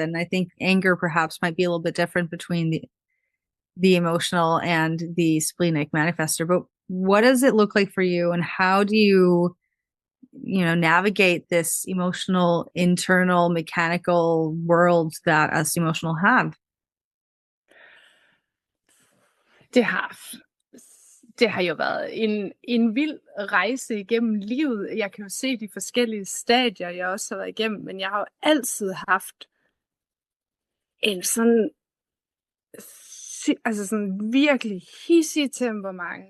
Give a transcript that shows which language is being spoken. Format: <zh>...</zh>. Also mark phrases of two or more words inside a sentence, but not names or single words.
<en>And I think anger perhaps might be a little bit different between the emotional and the splenic manifestor. But what does it look like for you? And how do you, you know, navigate this emotional, internal, mechanical world that us emotional have?</en> <da>Det har, det har jo været en vild rejse igennem livet. Jeg kan jo se de forskellige stadier, jeg også har været igennem, men jeg har jo altid haft en sådan, altså sådan virkelig hissig temperament.</da>